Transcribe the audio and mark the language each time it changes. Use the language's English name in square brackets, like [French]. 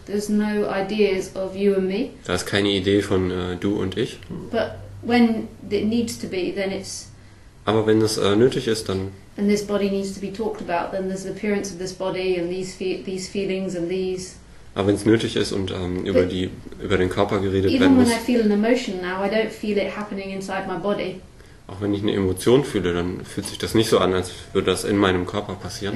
[English] there's no ideas of you and me. [German] Da ist keine Idee von du und ich. [English] But when it needs to be, then it's, [German] Aber wenn es nötig ist, dann... [English] and this body needs to be talked about, then there's the appearance of this body and these feelings and these. [German] Aber wenn es nötig ist und über den Körper geredet werden [English] Even when [German] muss, [English] I feel an emotion now, I don't feel it happening inside my body. [German] auch wenn ich eine Emotion fühle, dann fühlt sich das nicht so an, als würde das in meinem Körper passieren.